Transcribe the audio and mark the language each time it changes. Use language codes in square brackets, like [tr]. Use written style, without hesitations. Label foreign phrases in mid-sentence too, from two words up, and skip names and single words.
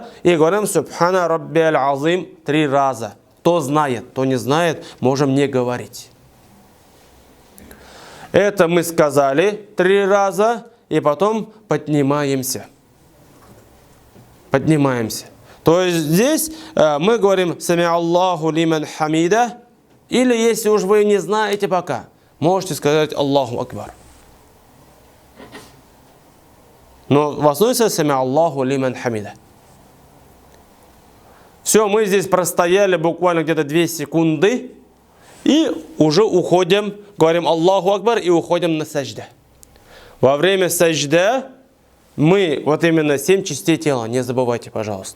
[ru] И говорим [ar] سبحان ربي العظيم [ru] 3 раза. Кто знает, кто не знает, можем не говорить. Это мы сказали 3 раза. И потом поднимаемся. Поднимаемся. То есть здесь мы говорим [ar] سمع الله لمن حمده. [ru] Или если уж вы не знаете пока, можете сказать [ar] الله أكبر. [ru] Но в основе [ar] سمع الله لمن حمده. [ru] Все, мы здесь простояли буквально где-то 2 секунды. И уже уходим, говорим [ar] الله أكبر [ru] и уходим на сажда. Во время сажда мы, вот именно 7 частей тела, не забывайте, пожалуйста.